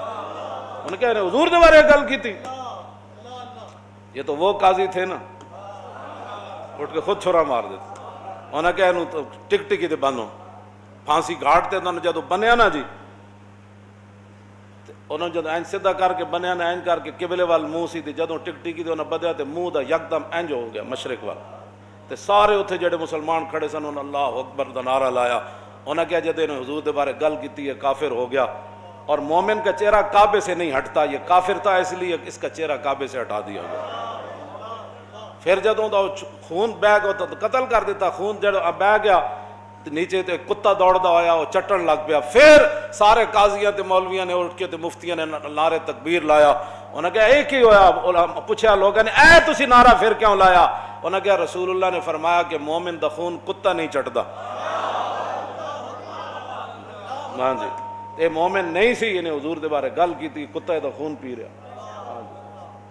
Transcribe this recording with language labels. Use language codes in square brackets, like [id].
[pa] انہوں کہا حضور دے بارے گل کی تھی, [ur] یہ تو وہ قاضی تھے نا, اٹھ کے خود چھرا مار دیتا. [pa] انہوں کہا انہوں تو ٹک ٹکی تے بنو پھانسی گھاٹ تے انہوں جدوں بنیا نا جی, انہوں جدوں اینج سیدھا کر کے بنیا نا اینج کر کے قبلے وال منہ سی, تے جدوں ٹک ٹکی تے انہوں بدیا تے منہ دا یکدم اینج ہو گیا مشرق وال, تے سارے اتھے جڑے مسلمان کھڑے سن انہوں اللہ اکبر دا نعرہ لایا. انہوں نے کہا جدوں انہوں حضور دے بارے گل کیتی ہے کافر ہو گیا, [ur] اور مومن کا چہرہ کعبے سے نہیں ہٹتا, یہ کافر تھا اس لیے اس کا چہرہ کعبے سے ہٹا دیا گیا. [pa] پھر جدوں دا خون بہ گیا تو قتل کر دیتا, خون جڑا بہ گیا نیچے تے کتا دوڑدا ہویا وہ چٹن لگ پیا. پھر سارے قاضیاں تے مولویاں نے اٹھ کے تے مفتیاں نے نعرے تکبیر لایا. انہوں نے کہا اے کی ہویا؟ پوچھا لوگوں نے اے تسی نعرہ پھر کیوں لایا؟ انہوں نے کہا رسول اللہ نے فرمایا کہ مومن دا خون کتا نہیں چٹدا. ہاں جی اے مومن نہیں سی, انہیں حضور دے بارے گل کی تھی, کتا دا خون پی رہا.